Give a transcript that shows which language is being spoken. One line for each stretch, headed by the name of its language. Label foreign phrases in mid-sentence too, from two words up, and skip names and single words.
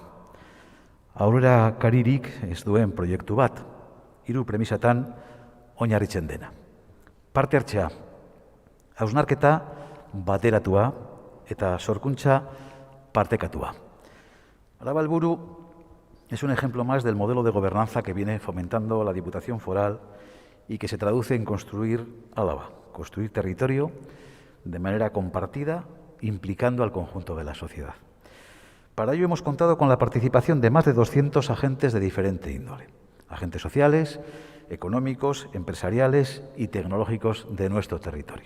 Basque: Aurrera karirik ez duen proiektu bat, 3 premisatan oinarritzen dena. Parte hartzea, hausnarketa bateratua eta sorkuntza partekatua.
Spanish: Araba Helburu es un ejemplo más del modelo de gobernanza que viene fomentando la Diputación Foral y que se traduce en construir Álava, construir territorio de manera compartida, implicando al conjunto de la sociedad. Para ello hemos contado con la participación de más de 200 agentes de diferente índole, agentes sociales, económicos, empresariales y tecnológicos de nuestro territorio.